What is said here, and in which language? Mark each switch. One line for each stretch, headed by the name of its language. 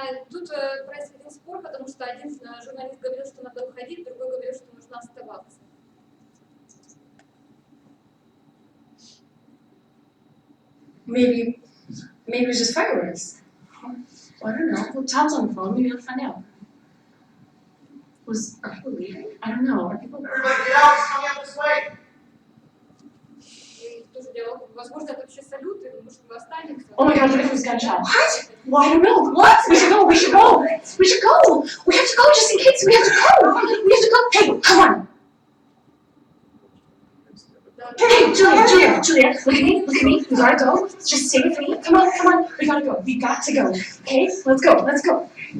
Russian: Тут происходил спор, потому что один журналист говорил, что надо уходить, другой говорил, что нужно оставаться.
English: Maybe it was just fireworks. I don't know. Well, Todd's on the phone. Maybe I'll find out. Are people leaving? I don't know. Are people? Everybody get out. He's coming up this way.
Russian: Тоже делал, возможно, это вообще салют, и может мы останемся.
English: Oh my God! What if it was gunshot? What? Well, I don't know. What? We should go. We should go. We should go. We have to go just in case. We have to go. We have to go. Hey, come on. Hey, Julia, look at me, we gotta go, just stay with me, come on, we gotta go, okay, let's go.